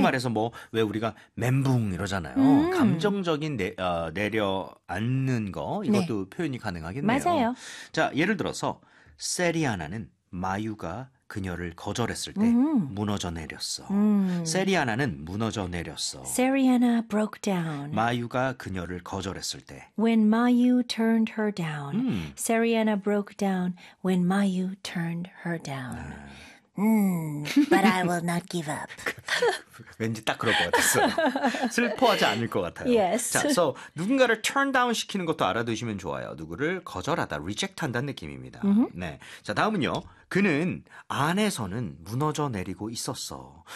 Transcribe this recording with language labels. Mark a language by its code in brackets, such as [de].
[ko] 말해서 뭐 왜 우리가 멘붕 이러잖아요. 감정적인 내려앉는 거 이것도 표현이 가능하겠네요. 맞아요. 자, 예를 들어서 세리아나는 마유가 그녀를 거절했을 때 무너져 내렸어. 세리아나는 무너져 내렸어. [en] Seriana broke down. [ko] 마유가 그녀를 거절했을 때. [en] When Mayu turned her down. Seriana broke down when Mayu turned her down. But I will not give up. [ko] 왠지 딱 그럴 것 같았어요. 슬퍼하지 않을 것 같아요. [en] Yes. [ko] 자, so 누군가를 turn down 시키는 것도 알아두시면 좋아요. 누구를 거절하다, reject 한다는 느낌입니다. 네. 자, 다음은요. 그는 안에서는 무너져 내리고 있었어.